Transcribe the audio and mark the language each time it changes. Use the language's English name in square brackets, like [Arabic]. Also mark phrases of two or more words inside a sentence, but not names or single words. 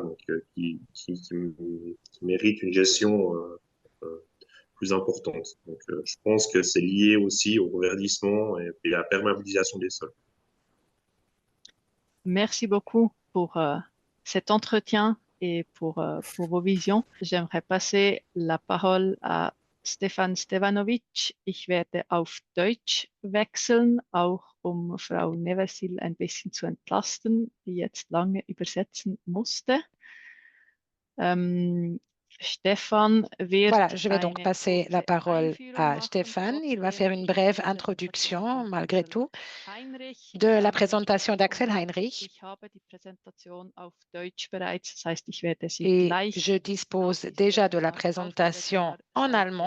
[French] Donc, qui méritent une gestion plus importante. Donc, je pense que c'est lié aussi au verdissement et à la perméabilisation des sols. Merci beaucoup pour cet entretien et pour vos visions. J'aimerais passer la parole à Stefan Stevanovic. [German] Ich werde auf Deutsch wechseln, auch Frau Neversil ein bisschen zu entlasten, die jetzt lange übersetzen musste. Stefan wird [French] Voilà, je vais donc passer la parole à Stéphane. Il va faire une brève introduction, malgré tout, de la présentation d'Axel Heinrich. Et je dispose déjà de la présentation en allemand.